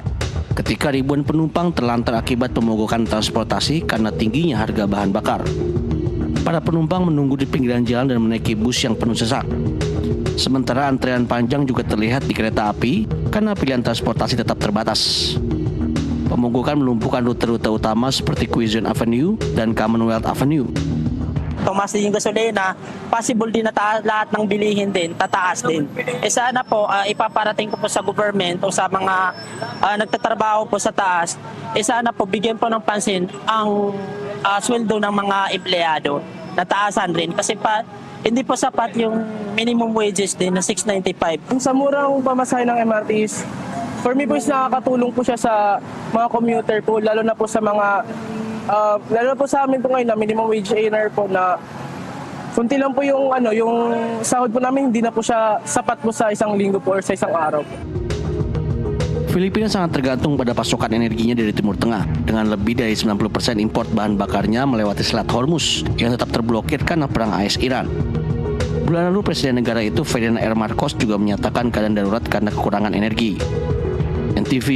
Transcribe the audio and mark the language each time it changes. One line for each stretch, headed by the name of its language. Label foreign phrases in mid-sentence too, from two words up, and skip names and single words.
Indonesian: Ketika ribuan penumpang terlantar akibat pemogokan transportasi karena tingginya harga bahan bakar. Para penumpang menunggu di pinggiran jalan dan menaiki bus yang penuh sesak. Sementara antrean panjang juga terlihat di kereta api karena pilihan transportasi tetap terbatas. Pemogokan melumpuhkan rute-rute utama seperti Quezon Avenue dan Commonwealth Avenue.
Filipino: Tumaas din yung gasolina, possible din na lahat ng bilihin din, tataas din. Sana po, ipaparating ko po sa government o sa mga nagtatrabaho po sa taas, sana po bigyan po ng pansin ang sweldo ng mga empleyado, nataasan rin. Kasi hindi po sapat yung
English: minimum wages
Filipino: din na 695. Sa murang pamasahe ng MRTs,
English: for me
Filipino: po is nakakatulong po siya sa mga commuter po, lalo na po sa mga lalo po sa amin po ngayon na
English: minimum wage earner
Filipino: po na kunti lang po yung sahod po namin, hindi na po siya sapat po sa isang linggo po or sa isang araw.
Indonesian: Filipina sangat tergantung pada pasokan energinya dari Timur Tengah dengan lebih dari 90% import bahan bakarnya melewati Selat Hormuz yang tetap terblokir karena perang AS-Iran. Bulan lalu Presiden negara itu Ferdinand R. Marcos juga menyatakan keadaan darurat karena kekurangan energi.